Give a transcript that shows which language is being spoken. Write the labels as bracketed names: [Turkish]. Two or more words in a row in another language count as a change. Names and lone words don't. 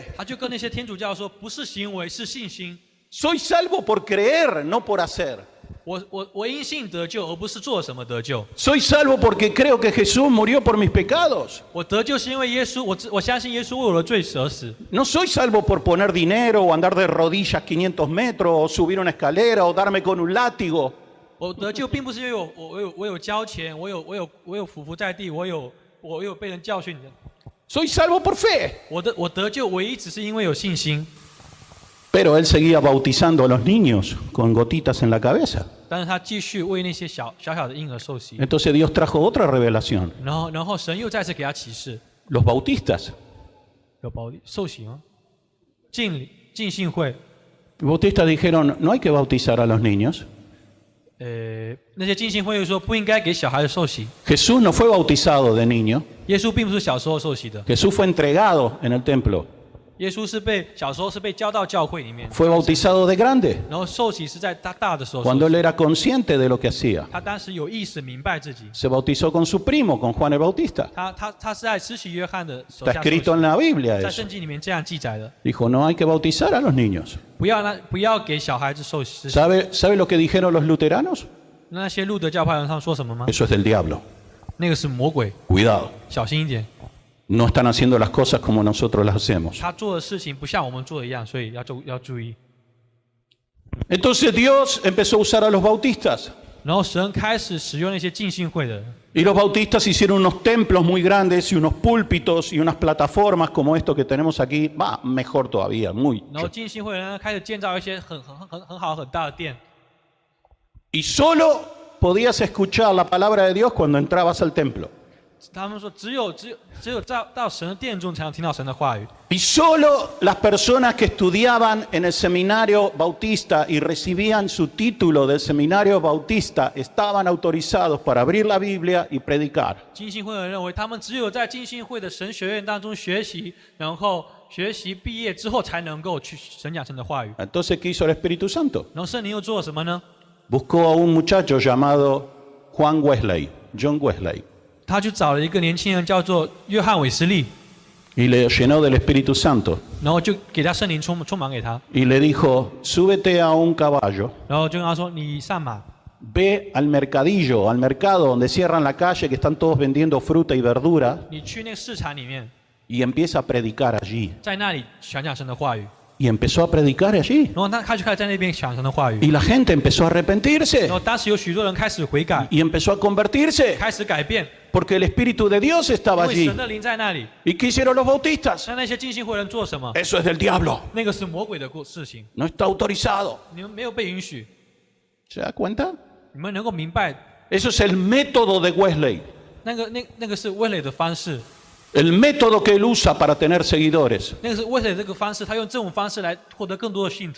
[Chinese] 他就跟那些天主教说，不是行为，是信心。 [Spanish] Soy salvo por creer, no por hacer. [Chinese] 我因信得救，而不是做什么得救。 [Spanish] Soy salvo porque creo que Jesús murió por mis pecados. [Chinese] 我得救是因为耶稣，我相信耶稣为我的罪而死。 [Spanish] No soy salvo por poner dinero o andar de rodillas 500 metros o subir una escalera o darme con un látigo. [Chinese] 我得救并不是因为我有交钱，我有匍匐在地，我有被人教训的。 [Spanish] Soy salvo por fe. [Chinese] 我得救唯一只是因为有信心。 [Spanish] Pero él seguía bautizando a los niños con gotitas en la cabeza. [Chinese] 但是他继续为那些小的婴儿受洗， [Spanish] Entonces Dios trajo otra revelación. [Chinese] 然后神又再次给他启示， [Spanish] Los bautistas. [Chinese] 有受洗吗？浸信会， [Spanish] Los bautistas dijeron, no hay que bautizar a los niños. [Chinese] 那些浸信会又说不应该给小孩子受洗。 [Spanish] Jesús no fue bautizado de niño. [Chinese] 耶稣并不是小时候受洗的， [Spanish] Jesús fue entregado en el templo. [Chinese] 耶稣小时候是被交到教会里面， [Spanish] Fue bautizado de grande, [Chinese] 然后受洗是在他大的时候受 [Spanish] cuando [Chinese] 洗。 [Spanish] él era consciente de lo que hacía. [Chinese] 他当时有意识明白自己， [Spanish] Se bautizó con su primo, con Juan el Bautista. [Chinese] 他是在施洗约翰的手 [Spanish] Está [Chinese] 下受 [Spanish] escrito en [Chinese] 洗， [Spanish] la Biblia [Chinese] 在 [Spanish] eso. [Chinese] 圣经里面这样记载的。 [Spanish] Dijo, no hay que bautizar a los niños. [Chinese] 不要给小孩子受洗。 [Spanish] ¿Sabe lo que dijeron los luteranos? [Chinese] 那些路德教派人他们说什么吗？ [Spanish] Eso es del diablo. [Chinese] 那个是魔鬼， [Spanish] Cuidado. [Chinese] 小心一点。 [Spanish] No están haciendo las cosas como nosotros las hacemos. [Chinese] 他做的事情不像我们做的一样，所以要注意。 [Spanish] Entonces Dios empezó a usar a los bautistas. [Chinese] 然后神开始使用那些浸信会的人， [Spanish] Y los bautistas hicieron unos templos muy grandes y unos púlpitos y unas plataformas como esto que tenemos aquí. Va, mejor todavía, muy. [Chinese] 然后浸信会的人开始建造一些很好很大的殿， [Spanish] Y solo podías escuchar la palabra de Dios cuando entrabas al templo. [Chinese] 他们说只有到神的殿中才能听到神的话语。 [Spanish] Y solo las personas que estudiaban en el seminario bautista y recibían su título del seminario bautista estaban autorizados para abrir la Biblia y predicar. [Chinese] 浸信会的人认为，他们只有在浸信会的神学院当中学习，然后学习毕业之后才能够去神讲神的话语。 [Spanish] Entonces, ¿qué hizo el Espíritu Santo? [Chinese] 然后圣灵又做了什么呢？ [Spanish] Buscó a un muchacho llamado John Wesley, [Chinese] 他去找了一个年轻人叫做约翰韦斯利， [Spanish] y le llenó del Espíritu Santo. [Chinese] 然后就给他圣灵充满给他， [Spanish] Y le dijo, súbete a un caballo, [Chinese] 然后就跟他说：“你上马， [Spanish] ve al mercadillo, al mercado donde cierran la calle, que están todos vendiendo fruta y verdura, [Chinese] 你去那个市场里面， [Spanish] y empieza a predicar allí. [Chinese] 在那里讲神的话语。” [Spanish] Y empezó a predicar allí. [Chinese] 然后他就开始在那边讲神的话语， [Spanish] Y la gente empezó a [Chinese] 然 [Spanish] arrepentirse [Chinese] 后当时有许多人开始悔改， [Spanish] y empezó a convertirse [Chinese] 开始改变， [Spanish] porque el Espíritu de Dios [Chinese] 因 [Spanish] estaba [Chinese] 为 [Spanish] allí. [Chinese] 神的灵在那里。 [Spanish] ¿Y qué hicieron los bautistas? [Chinese] 那些浸信会人做什么？ [Spanish] Eso es del diablo. [Chinese] 那个是魔鬼的事情， [Spanish] No está autorizado. [Chinese] 你们没有被允许， [Spanish] ¿Se da cuenta? [Chinese] 你们能够明白， [Spanish] Eso es el método de Wesley. [Chinese] 那个是威磊的方式， [Spanish] El método que él usa para tener seguidores. [Chinese] 那个是威磊这个方式，他用这种方式来获得更多的信徒。